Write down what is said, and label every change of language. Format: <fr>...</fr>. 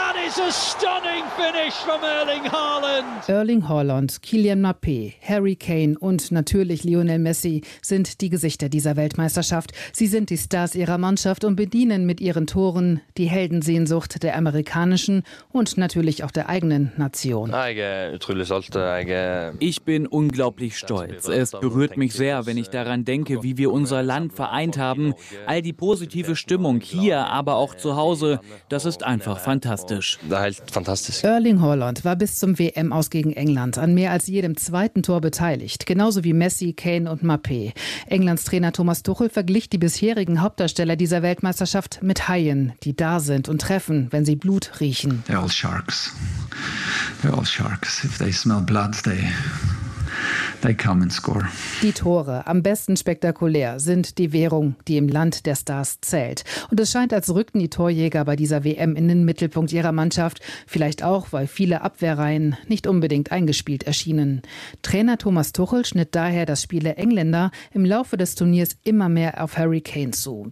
<en>A stunning finish from Erling Haaland.</en> <de>Erling Haaland, Kylian Mbappé, Harry Kane und natürlich Lionel Messi sind die Gesichter dieser Weltmeisterschaft. Sie sind die Stars ihrer Mannschaft und bedienen mit ihren Toren die Heldensehnsucht der amerikanischen und natürlich auch der eigenen Nation. Ich bin unglaublich stolz. Es berührt mich sehr, wenn ich daran denke, wie wir unser Land vereint haben. All die positive Stimmung hier, aber auch zu Hause, das ist einfach fantastisch. Erling Haaland war bis zum WM-Aus gegen England an mehr als jedem zweiten Tor beteiligt, genauso wie Messi, Kane und Mbappé. Englands Trainer Thomas Tuchel verglich die bisherigen Hauptdarsteller dieser Weltmeisterschaft mit Haien, die da sind und treffen, wenn sie Blut riechen.</de> <en>They're all sharks. They're all sharks. If they smell blood, they come and score.</en> <de>Die Tore, am besten spektakulär, sind die Währung, die im Land der Stars zählt. Und es scheint, als rückten die Torjäger bei dieser WM in den Mittelpunkt ihrer Mannschaft. Vielleicht auch, weil viele Abwehrreihen nicht unbedingt eingespielt erschienen. Trainer Thomas Tuchel schnitt daher das Spiel der Engländer im Laufe des Turniers immer mehr auf Harry Kane zu.</de>